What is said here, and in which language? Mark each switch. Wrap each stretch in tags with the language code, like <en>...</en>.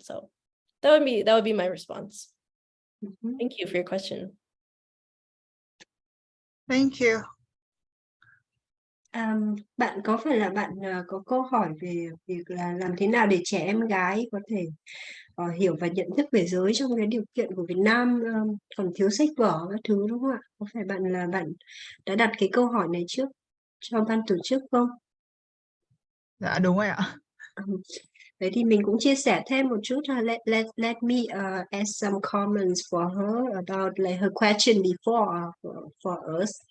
<en>So that would be my response. Thank you for your question. Thank you.</en> <vi>Bạn có phải là bạn có câu hỏi về việc là làm thế nào để trẻ em gái có thể hiểu và nhận thức về giới trong cái điều kiện của Việt Nam còn thiếu sách vở các thứ, đúng không ạ? Có phải bạn đã đặt cái câu hỏi này trước cho ban tổ chức không? Dạ đúng rồi ạ. Đấy thì mình cũng chia sẻ thêm một chút.</vi> <en>Let me add some comments for her about like her question before for us.</en>